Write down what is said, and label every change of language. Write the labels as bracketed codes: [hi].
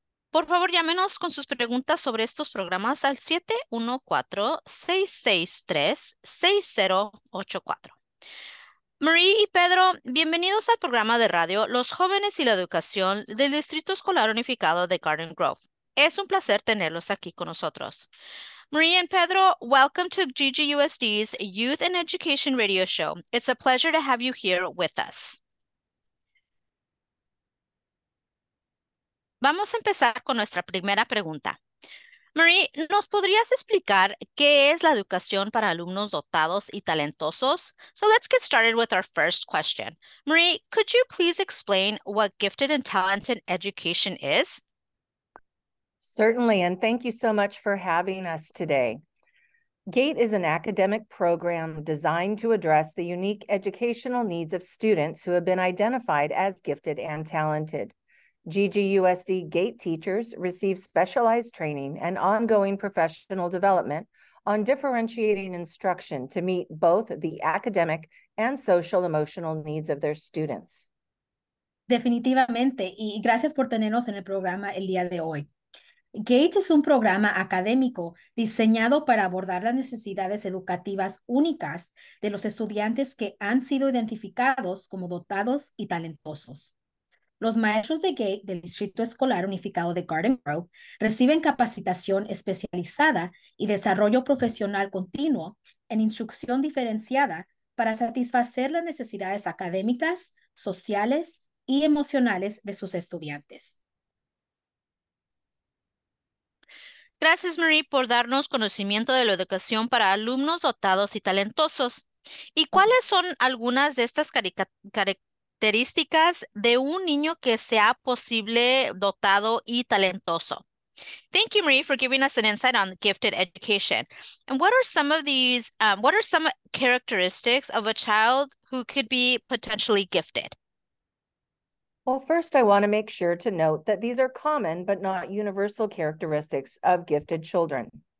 [es] Por favor, llámenos con sus preguntas sobre estos programas al 714-663-6084. Marie y Pedro, bienvenidos al programa de radio Los Jóvenes y la Educación del Distrito Escolar Unificado de Garden Grove. Es un placer tenerlos aquí con nosotros. [en] Marie and Pedro, welcome to GGUSD's Youth and Education Radio Show. It's a pleasure to have you here with us. [es] Vamos a empezar con nuestra primera pregunta. Marie, ¿nos podrías explicar qué es la educación para alumnos dotados y talentosos? [en] So let's get started with our first question. Marie, could you please explain what gifted and talented education is? Certainly, and thank you so much for having us today. GATE is an academic program designed to address the unique educational needs of students who have been identified as gifted and talented. GGUSD GATE teachers receive specialized training and ongoing professional development on differentiating instruction to meet both the academic and social-emotional needs of their students. [es] Definitivamente, y gracias por tenernos en el programa el día de hoy. GATE es un programa académico diseñado para abordar las necesidades educativas únicas de los estudiantes que han sido identificados como dotados y talentosos. Los maestros de GATE del Distrito Escolar Unificado de Garden Grove reciben capacitación especializada y desarrollo profesional continuo en instrucción diferenciada para satisfacer las necesidades académicas, sociales y emocionales de sus estudiantes. Gracias, Marie, por darnos conocimiento de la educación para alumnos dotados y talentosos. ¿Y cuáles son algunas de estas características de un niño que sea posible dotado y talentoso? [en] Thank you, Marie, for giving us an insight on gifted education. And what are some of these, what are some characteristics of a child who could be potentially gifted? Well, first, I want to make sure to note that these are common but not universal characteristics of gifted children.